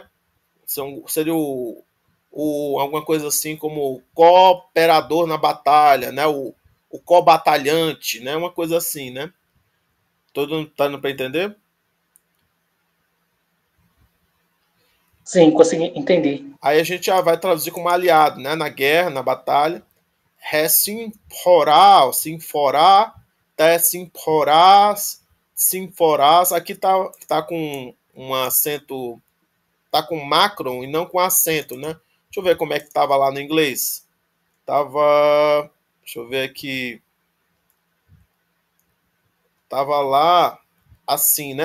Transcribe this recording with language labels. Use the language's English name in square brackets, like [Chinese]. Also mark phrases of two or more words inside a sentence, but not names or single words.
[Portuguese] Seria alguma coisa assim como cooperador na batalha, né? O co-batalhante, né? Uma coisa assim, né? Todo mundo tá dando para entender? Sim, consegui entender. Aí a gente já vai traduzir como aliado, né? Na guerra, na batalha. [Greek] Resimporá, simforá, tessimporás, simforás. [Portuguese] Aqui tá com um acento, tá com macron e não com acento, né? Deixa eu ver como é que tava lá no inglês. Deixa eu ver aqui. Tava lá assim, né?